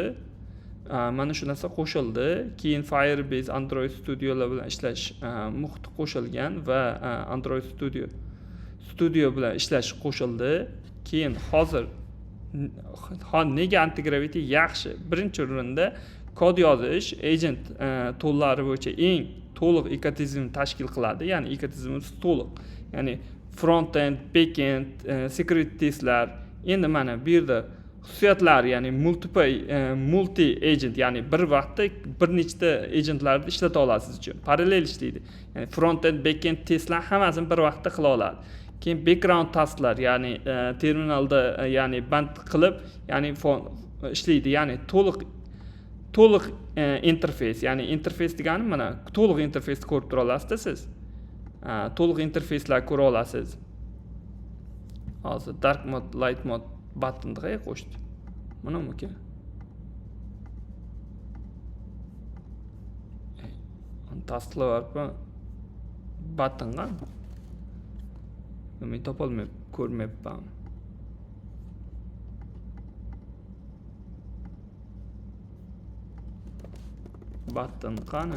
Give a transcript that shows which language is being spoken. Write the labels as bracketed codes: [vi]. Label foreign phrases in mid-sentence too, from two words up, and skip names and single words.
[uz] Mana shu narsa qo'shildi. Keyin Firebase Android Studio'lar bilan ishlash muhiti qo'shilgan va Android Studio bilan ishlash qo'shildi. Keyin hozir nega antigravity yaxshi? Birinchi o'rinda kod yozish, agent to'llari bo'yicha eng to'liq ekosistemni tashkil qiladi. Ya'ni ekosistemimiz to'liq. Ya'ni [en] front-end, back-end, security [uz] testlar. Endi mana bu yerda xususiyatlar, ya'ni [en] multi agent, [uz] ya'ni bir vaqtda bir nechta agentlarni ishlata olasiz uchun. Parallel ishlaydi. Ya'ni [en] front-end, back-end [uz] testlar hammasini bir vaqtda qila oladi. Keyin background tasklar, ya'ni terminalda ya'ni band qilib, ya'ni ishlaydi, ya'ni to'liq interfeys, ya'ni interfeys degani mana to'liq interfeysni ko'rib tura olasizda siz. To'liq interfeyslar ko'ra olasiz. Hozir [en] dark mode, light mode button [uz] qayerga qo'shdi? Mana bu ekan. Tasqlarga buttonga men topolmayman, ko'rmayapman. Button qani?